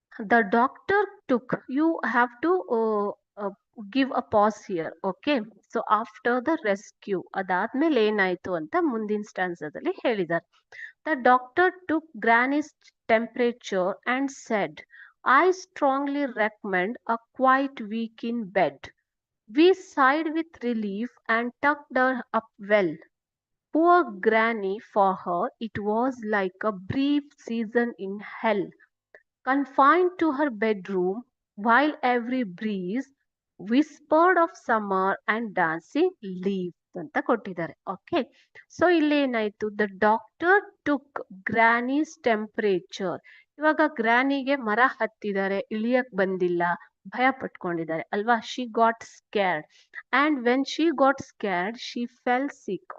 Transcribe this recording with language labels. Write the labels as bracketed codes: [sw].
[en] The doctor took, you have to give a pause here. Okay, so after the rescue [kn] ಅದಾದ್ಮೇಲೆ ಏನಾಯ್ತು ಅಂತ ಮುಂದಿನ ಸ್ಟ್ಯಾನ್ಸದಲ್ಲಿ ಹೇಳಿದ್ದಾರೆ. [en] The doctor took Granny's temperature and said, I strongly recommend a quiet week in bed. We sighed with relief and tucked her up well. Poor Granny, for her it was like a brief season in hell, confined to her bedroom while every breeze whispered of summer and dancing leaves [kn] ಅಂತ ಕೊಟ್ಟಿದ್ದಾರೆ. [en] okay, so [kn] ಇಲ್ಲಿ ಏನಾಯ್ತು, [en] The doctor took granny's temperature. [kn] ಇವಾಗ ಗ್ರಾನಿಗೆ ಮರ ಹತ್ತಿದ್ದಾರೆ, ಇಳಿಯಕ್ ಬಂದಿಲ್ಲ, ಭಯ ಪಟ್ಕೊಂಡಿದ್ದಾರೆ ಅಲ್ವಾ. [en] She got scared and when she got scared she fell sick.